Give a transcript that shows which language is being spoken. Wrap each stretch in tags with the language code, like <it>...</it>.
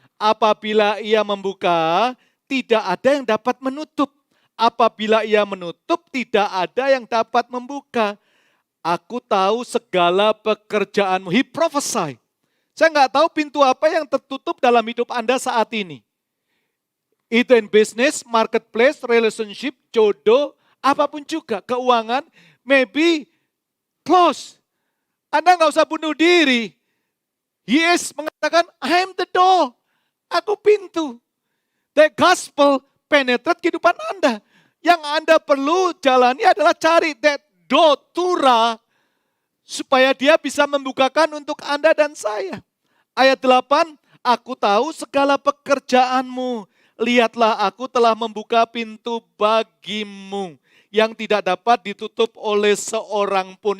<id>Apabila ia membuka, tidak ada yang dapat menutup. Apabila ia menutup, tidak ada yang dapat membuka. Aku tahu segala pekerjaanmu.</id> <en>He prophesy.</en> <id>Saya nggak tahu pintu apa yang tertutup dalam hidup Anda saat ini.</id> <en>Itu in business, marketplace, relationship,</en> <id>jodoh, apapun juga, keuangan,</id> <en>maybe close.</en> <id>Anda nggak usah bunuh diri. Yes mengatakan,</id> <en>I am the door.</en> <id>Aku pintu.</id> <en>The gospel penetrate</en> <id>kehidupan Anda. Yang Anda perlu jalani adalah cari</id> <en>that door,</en> <id>Tura, supaya dia bisa membukakan untuk Anda dan saya. Ayat 8, aku tahu segala pekerjaanmu. Lihatlah aku telah membuka pintu bagimu yang tidak dapat ditutup oleh seorang pun.</id>